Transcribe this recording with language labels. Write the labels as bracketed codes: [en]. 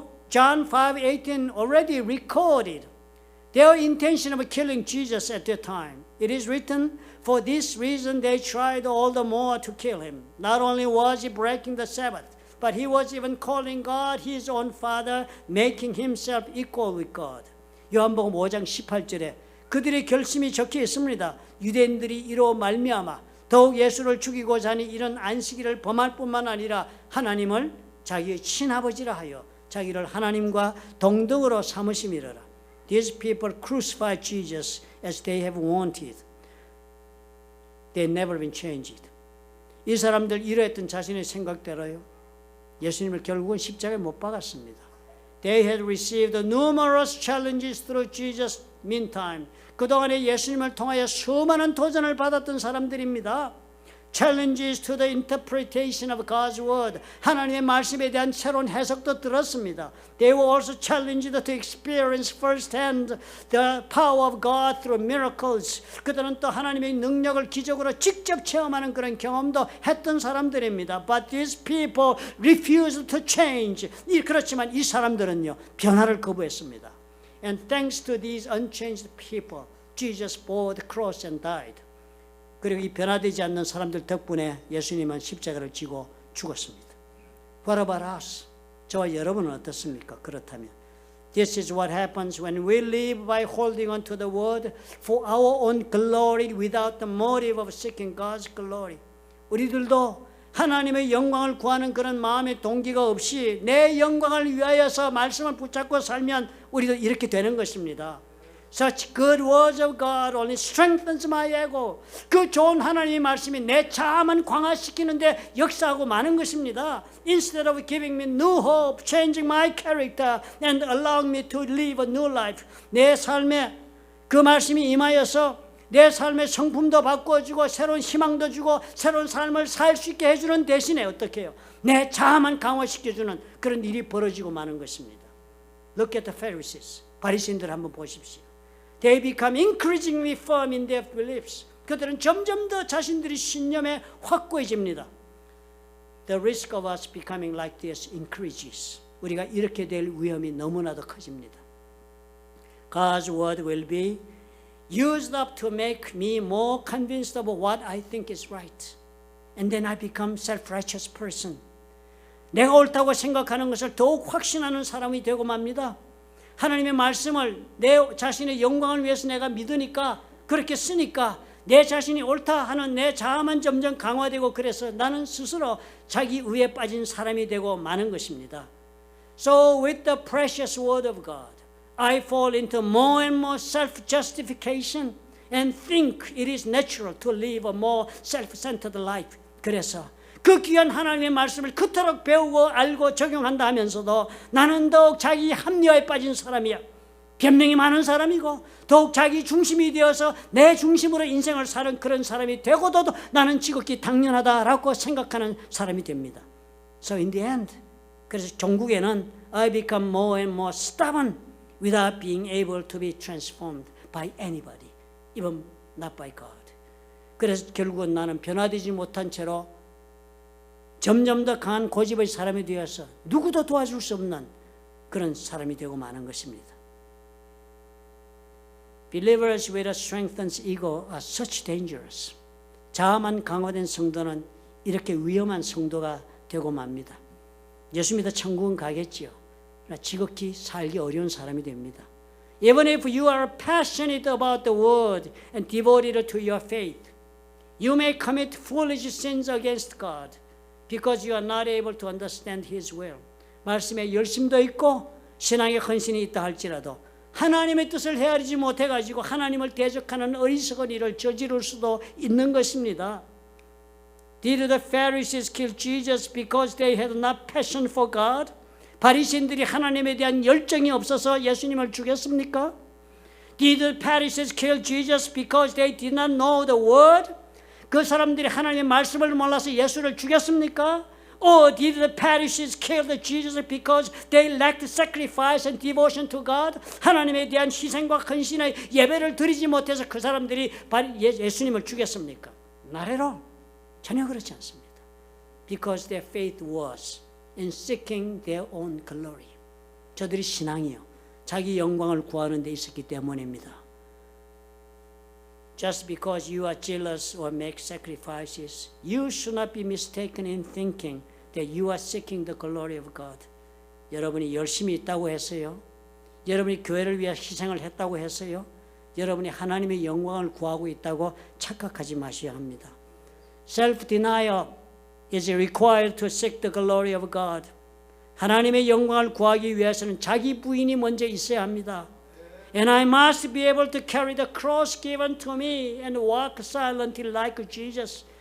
[en] John 5:18 already recorded their intention of killing Jesus at that time. It is written, for this reason they tried all the more to kill him. Not only was he breaking the Sabbath, but he was even calling God his own Father, making himself equal with God. [ko] 요한복음 5장 18절에 그들의 결심이 적혀 있습니다. 유대인들이 이로 말미암아 더욱 예수를 죽이고자 하니 이런 안식일을 범할 뿐만 아니라 하나님을 자기의 친아버지라 하여 자기를 하나님과 동등으로 삼으심이로라. [en] These people crucified Jesus as they have wanted. They never been changed. [ko] 이 사람들 이러했던 자신의 생각대로요, 예수님을 결국은 십자가에 못 박았습니다. [en] They had received numerous challenges through Jesus meantime. [ko] 그동안에 예수님을 통하여 수많은 도전을 받았던 사람들입니다. [en] Challenges to the interpretation of God's word. [ko] 하나님의 말씀에 대한 새로운 해석도 들었습니다. [en] They were also challenged to experience firsthand the power of God through miracles. [ko] 그들은 또 하나님의 능력을 기적으로 직접 체험하는 그런 경험도 했던 사람들입니다. [en] But these people refused to change. [ko] 그렇지만 이 사람들은요, 변화를 거부했습니다. [en] And thanks to these unchanged people, Jesus bore the cross and died. [ko] 그리고 이 변화되지 않는 사람들 덕분에 예수님은 십자가를 지고 죽었습니다. [en] What about us? [ko] 저와 여러분은 어떻습니까? 그렇다면 [en] This is what happens when we live by holding on to the word for our own glory without the motive of seeking God's glory. [ko] 우리들도 하나님의 영광을 구하는 그런 마음의 동기가 없이 내 영광을 위하여서 말씀을 붙잡고 살면 우리도 이렇게 되는 것입니다. [en] Such good words of God only strengthens my ego. [ko] 그 좋은 하나님의 말씀이 내 자아만 강화시키는데 역사하고 마는 것입니다. [en] Instead of giving me new hope, changing my character and allowing me to live a new life. [ko] 내 삶에 그 말씀이 임하여서 내 삶의 성품도 바꿔주고 새로운 희망도 주고 새로운 삶을 살 수 있게 해주는 대신에 어떻게 해요? 내 자아만 강화시켜주는 그런 일이 벌어지고 마는 것입니다. [en] Look at the Pharisees. [ko] 바리새인들 한번 보십시오. [en] They become increasingly firm in their beliefs. [ko] 그들은 점점 더 자신들의 신념에 확고해집니다. [en] The risk of us becoming like this increases. [ko] 우리가 이렇게 될 위험이 너무나도 커집니다. [en] God's word will be used up to make me more convinced of what I think is right. And then I become self-righteous person. [ko] 내가 옳다고 생각하는 것을 더욱 확신하는 사람이 되고 맙니다. 하나님의 말씀을 내 자신의 영광을 위해서 내가 믿으니까 그렇게 쓰니까 내 자신이 옳다 하는 내 자아만 점점 강화되고 그래서 나는 스스로 자기 의에 빠진 사람이 되고 마는 것입니다. [en] So with the precious word of God, I fall into more and more self-justification and think it is natural to live a more self-centered life. [ko] 그래서 그 귀한 하나님의 말씀을 그토록 배우고 알고 적용한다 하면서도 나는 더욱 자기 합리화에 빠진 사람이야. 변명이 많은 사람이고 더욱 자기 중심이 되어서 내 중심으로 인생을 사는 그런 사람이 되고도 나는 지극히 당연하다라고 생각하는 사람이 됩니다. [en] So in the end, [ko] 그래서 종국에는 [en] I become more and more stubborn without being able to be transformed by anybody, even not by God. [ko] 그래서 결국은 나는 변화되지 못한 채로 점점 더 강한 고집의 사람이 되어서 누구도 도와줄 수 없는 그런 사람이 되고 마는 것입니다. [en] Believers with a strengthened ego are such dangerous. [ko] 자아만 강화된 성도는 이렇게 위험한 성도가 되고 맙니다. 예수 믿어 천국은 가겠지요. 그러나 지극히 살기 어려운 사람이 됩니다. [en] Even if you are passionate about the word and devoted to your faith, you may commit foolish sins against God. Because you are not able to understand His will. [ko] 말씀에 열심도 있고 신앙에 헌신이 있다 할지라도 하나님의 뜻을 헤아리지 못해가지고 하나님을 대적하는 어리석은 일을 저지를 수도 있는 것입니다. [en] Did the Pharisees kill Jesus because they had not passion for God? [ko] 바리새인들이 하나님에 대한 열정이 없어서 예수님을 죽였습니까? [en] Did the Pharisees kill Jesus because they did not know the word? [ko] 그 사람들이 하나님의 말씀을 몰라서 예수를 죽였습니까? [en] Or did the Pharisees kill Jesus because they lacked sacrifice and devotion to God? [ko] 하나님에 대한 희생과 헌신의 예배를 드리지 못해서 그 사람들이 예수님을 죽였습니까? [en] Not at all. [ko] 전혀 그렇지 않습니다. [en] Because their faith was in seeking their own glory. [ko] 저들이 신앙이요, 자기 영광을 구하는 데 있었기 때문입니다. [en] Just because you are jealous or make sacrifices, you should not be mistaken in thinking that you are seeking the glory of God. [ko] 여러분이 열심히 있다고 해서요, 여러분이 교회를 위해 희생을 했다고 해서요, 여러분이 하나님의 영광을 구하고 있다고 착각하지 마셔야 합니다. [en] Self-denial is required to seek the glory of God. [ko] 하나님의 영광을 구하기 위해서는 자기 부인이 먼저 있어야 합니다. [en] And I must be able to carry the cross given to me and walk silently like Jesus.